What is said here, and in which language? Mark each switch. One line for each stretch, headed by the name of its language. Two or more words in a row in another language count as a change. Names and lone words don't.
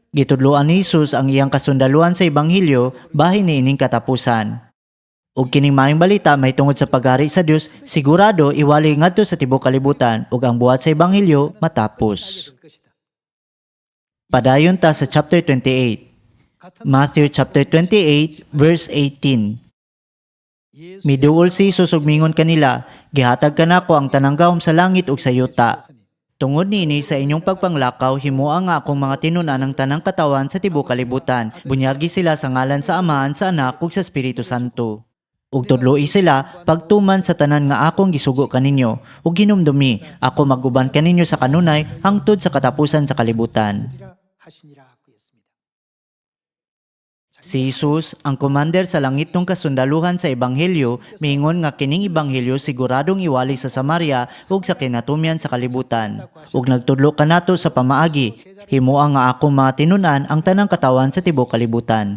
Cebuano: Gitudloan ni Jesus ang iyang kasundaluhan sa ebanghelyo bahin niining katapusan. Ug kining maayong balita may tungod sa paghari sa Dios sigurado iwali ngadto sa tibuok kalibutan ug ang buhat sa ebanghelyo matapos.
Korean: 될 것이다.
Cebuano: Padayon ta sa chapter 28.
Korean: 같은
Cebuano: Matthew chapter 28 verse 18.
Korean: 예수
Cebuano: Miduol si Jesus ug mingon kanila, gihatag kanako ang tanang gahom sa langit ug sa yuta. Tungod nini sa inyong pagpanglakaw himua nga akong mga tinunan ng tanang katawan sa tibuok kalibutan. Bunyagi sila sa ngalan sa Amahan, sa Anak ug sa Espiritu Santo. Ug tudloi sila pagtuman sa tanan nga akong gisugo kaninyo ug hinumdumi ako maguban kaninyo sa kanunay hangtod sa katapusan sa kalibutan.
Korean: 하시리라 하시니라 하고 있습니다.
Cebuano: Si Jesus, ang commander sa langit ng kasundaluhan sa ebanghelyo, mingon nga kining ebanghelyo siguradong iwali sa Samaria ug sa kinatumyan sa kalibutan. Ug nagtudlo kanato sa pamaagi, himua nga akong mga tinunan ang tanang katawan sa tibuok kalibutan.